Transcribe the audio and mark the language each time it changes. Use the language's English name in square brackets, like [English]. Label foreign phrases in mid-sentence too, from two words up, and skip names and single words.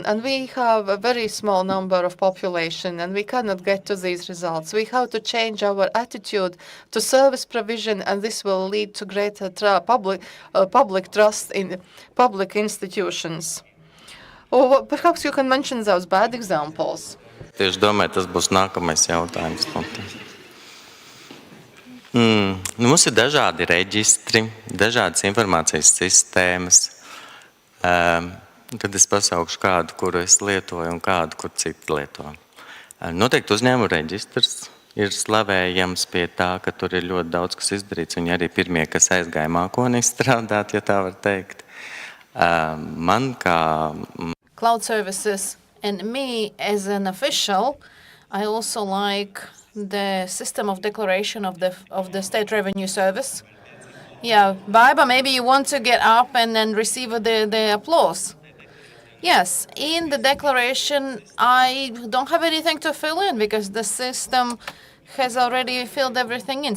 [English] And we have a very small number of population, and we cannot get to these results. We have to change our attitude to service provision, and this will lead to greater public trust in public institutions. Or perhaps you can mention those bad examples. [Latvian] Tieši domāju, tas būs nākamais jautājums. Mums ir dažādi reģistri, dažādas informācijas sistēmas. Tad es pasaukšu kādu, kuru es lietoju, un kādu, kur citi lieto. Noteikti uzņēmuma reģistrs ir slavējams pie tā, ka tur ir ļoti daudz, kas izdarīts. Viņi arī pirmie, kas aizgāja mākonī strādāt, ja tā var teikt. Man kā... [English] Cloud services, and me as an official, I also like the system of declaration of the State Revenue Service. Yeah, Baiba, maybe you want to get up and then receive the applause. Yes, in the declaration, I don't have anything to fill in because the system has already filled everything in.